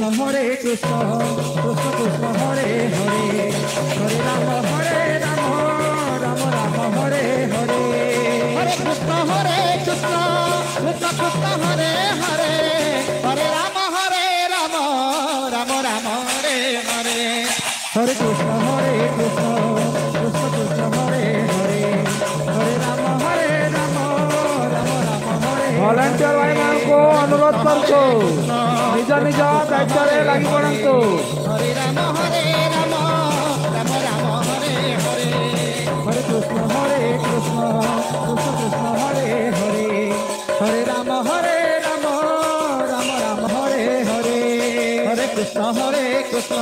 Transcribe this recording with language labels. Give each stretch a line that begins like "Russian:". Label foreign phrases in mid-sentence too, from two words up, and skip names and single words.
Sanskrit: कृष्ण कृष्ण हरे हरे हरे राम राम राम हरे हरे हरे कृष्ण कृष्ण कृष्ण हरे हरे हरे राम राम राम हरे हरे हरे कृष्ण कृष्ण कृष्ण हरे हरे हरे राम राम राम हरे
Odia: ଭଲାଣ୍ଟିୟର ଭାଇମାନଙ୍କୁ ଅନୁରୋଧ କରୁଛୁ ନିଜ ନିଜ ଦାୟିତ୍ୱରେ ଲାଗି ପଡ଼ନ୍ତୁ।
Sanskrit: हरे राम राम राम हरे हरे हरे कृष्ण कृष्ण कृष्ण हरे हरे हरे राम राम राम हरे हरे हरे कृष्ण कृष्ण